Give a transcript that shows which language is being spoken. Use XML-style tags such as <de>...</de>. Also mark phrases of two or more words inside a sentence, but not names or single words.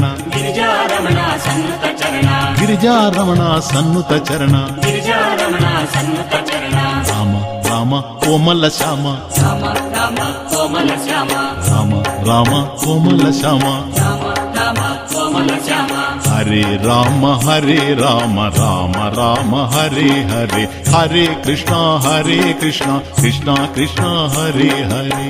<te>గిరిజారమణ సన్నుత చరణ, గిరిజారమణ సన్నుత చరణ. గిరిజారమణ సన్నుత చరణ. రామ రామ కోమల శ్యామ, రామ రామ కోమల శ్యామ, రామ రామ కోమల శ్యామ. రామ రామ కోమల శ్యామ.</te> <sa>హరే రామ రామ హరే హరే, హరే కృష్ణ కృష్ణ కృష్ణ హరే హరే.</sa>